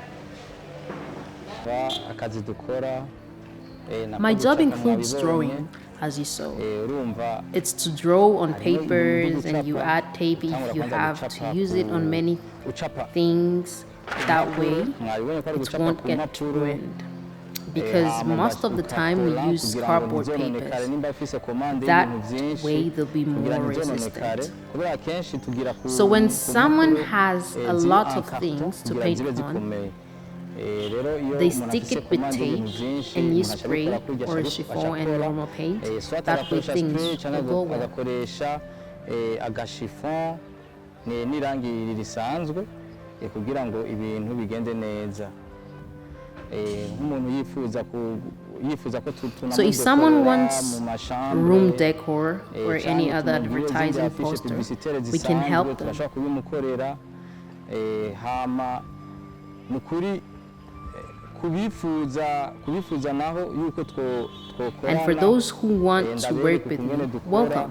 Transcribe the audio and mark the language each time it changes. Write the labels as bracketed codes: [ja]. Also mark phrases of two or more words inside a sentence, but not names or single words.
[en] My job includes drawing. as you sew. [rn] urumva [en] It's to draw on papers and you add tape if you have to use it on many [rn] ucapa [en] things. That way [rn] mwabibonye ko ari [en] it [rn] gucapa [en] won't [rn] ku [en] get [rn] mpapuro [en] ruined. Because most of the time we use cardboard papers. That way they'll be more resistant. So when someone has a lot of things to paint on, they stick it with tape and use spray or chiffon and normal paint. That way things will go well. [rn] agashifon n'irangi risanzwe kugira ngo ibintu bigende neza. [en] So if someone wants room decor or any other advertising poster, we can help them. And for those who want to work with me, welcome.